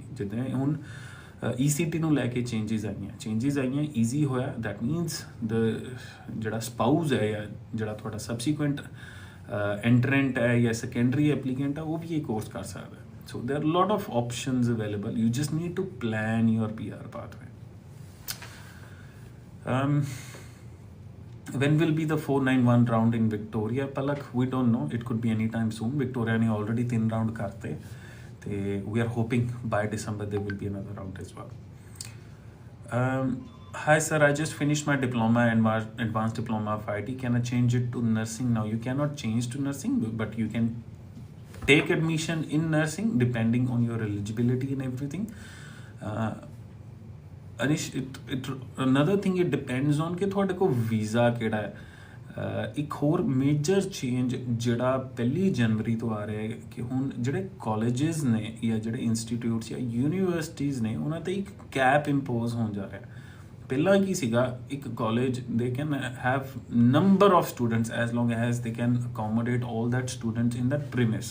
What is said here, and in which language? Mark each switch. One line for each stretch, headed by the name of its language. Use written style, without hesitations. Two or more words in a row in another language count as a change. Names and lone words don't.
Punjabi: ਜਿੱਦਾਂ ਹੁਣ ECT ਨੂੰ ਲੈ ਕੇ ਚੇਂਜਿਸ ਆਈਆਂ, ਈਜ਼ੀ ਹੋਇਆ,
English: that means the
Punjabi: ਜਿਹੜਾ ਸਪਾਊਸ ਹੈ ਜਾਂ ਜਿਹੜਾ ਤੁਹਾਡਾ
English: subsequent entrant
Punjabi: ਹੈ ਜਾਂ
English: secondary applicant
Punjabi: ਹੈ, ਉਹ ਵੀ ਇਹ ਕੋਰਸ ਕਰ ਸਕਦਾ.
English: So there are lot of options available, you just need to plan your PR pathway. When will be the 491 round in Victoria? Palak, we don't know. It could be any time soon. Victoria ने already 3 round
Hindi: करते, तो
English: we are hoping by December there will be another round as well. Hi sir, I just finished my diploma and advanced diploma of IT. Can I change it to nursing now? You cannot change to nursing, but you can take admission in nursing depending on your eligibility and everything.
Punjabi: Anish,
English: another thing, it depends on
Punjabi: ਕਿ ਤੁਹਾਡੇ ਕੋਲ ਵੀਜ਼ਾ ਕਿਹੜਾ ਹੈ. ਇੱਕ ਹੋਰ
English: major change
Punjabi: ਜਿਹੜਾ 1 ਜਨਵਰੀ ਤੋਂ ਆ ਰਿਹਾ ਹੈ ਕਿ ਹੁਣ ਜਿਹੜੇ ਕਾਲਜਿਸ ਨੇ ਜਾਂ ਜਿਹੜੇ ਇੰਸਟੀਟਿਊਟਸ ਜਾਂ ਯੂਨੀਵਰਸਿਟੀਜ਼ ਨੇ, ਉਹਨਾਂ 'ਤੇ ਇੱਕ
English: cap impose
Punjabi: ਹੋਣ ਜਾ ਰਿਹਾ. ਪਹਿਲਾਂ ਕੀ ਸੀਗਾ, ਇੱਕ ਕਾਲਜ
English: they can have number of students as long as they can accommodate all that students in that premise.